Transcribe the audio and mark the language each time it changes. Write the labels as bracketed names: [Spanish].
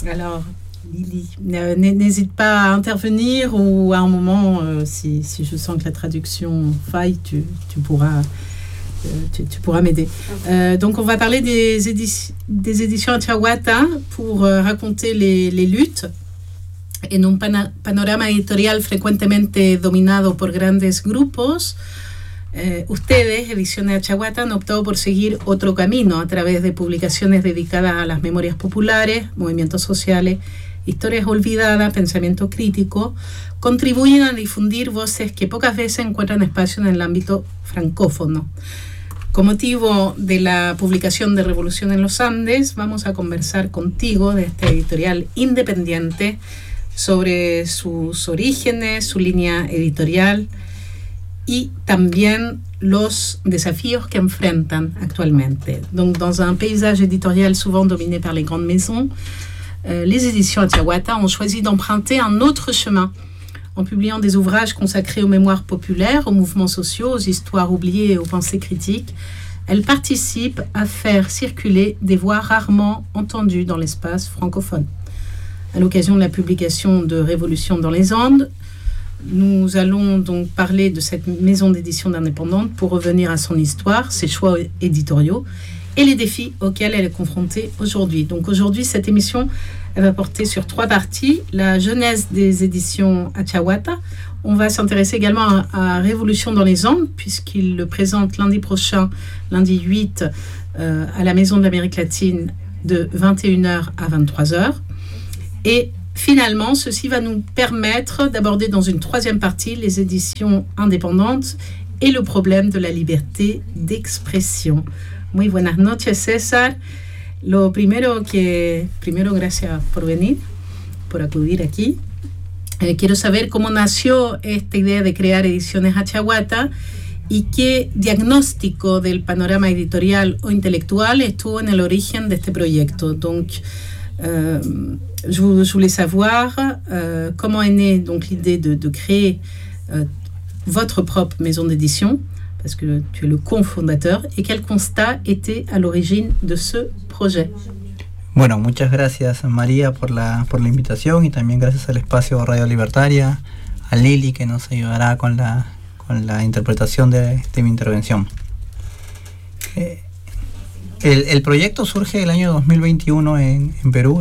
[French] Alors, Lily, n'hésite pas à intervenir ou à un moment, si je sens que la traduction faille, tu pourras m'aider. Donc, on va parler des éditions Atiahuata pour raconter les luttes. [Spanish] En un panorama editorial frecuentemente dominado por grandes grupos, ustedes, Ediciones Atiahuata, han optado por seguir otro camino a través de publicaciones dedicadas a las memorias populares, movimientos sociales, historias olvidadas, pensamiento crítico, contribuyen a difundir voces que pocas veces encuentran espacio en el ámbito francófono. Con motivo de la publicación de Revolución en los Andes, vamos a conversar contigo de este editorial independiente sobre sus orígenes, su línea editorial y también los desafíos que enfrentan actualmente. [French] Donc, dans un paysage éditorial souvent dominé par les grandes maisons, les éditions Atiahuata ont choisi d'emprunter un autre chemin en publiant des ouvrages consacrés aux mémoires populaires, aux mouvements sociaux, aux histoires oubliées et aux pensées critiques. Elles participent à faire circuler des voix rarement entendues dans l'espace francophone. À l'occasion de la publication de Révolution dans les Andes, nous allons donc parler de cette maison d'édition indépendante pour revenir à son histoire, ses choix éditoriaux et les défis auxquels elle est confrontée aujourd'hui. Donc aujourd'hui, cette émission, elle va porter sur trois parties. La genèse des éditions Atiahuata. On va s'intéresser également à Révolution dans les Andes, puisqu'il le présente lundi prochain, lundi 8, à la Maison de l'Amérique latine de 21h à 23h. Et finalement, ceci va nous permettre d'aborder dans une troisième partie les éditions indépendantes et le problème de la liberté d'expression. [Spanish] Muy buenas noches, César. Lo primero que... Primero, gracias por venir, por acudir aquí. Quiero saber cómo nació esta idea de crear ediciones Atiahuata y qué diagnóstico del panorama editorial o intelectual estuvo en el origen de este proyecto. [French] Donc, je voulais savoir comment est née donc l'idée de créer votre propre maison d'édition, parce que tu es le cofondateur, et quel constat était à l'origine de ce projet. [Spanish] Bueno, muchas gracias María por la invitación y también gracias al espacio Radio Libertaria, a Lili que nos ayudará con la interpretación de mi intervención. El proyecto surge el año 2021 en Perú.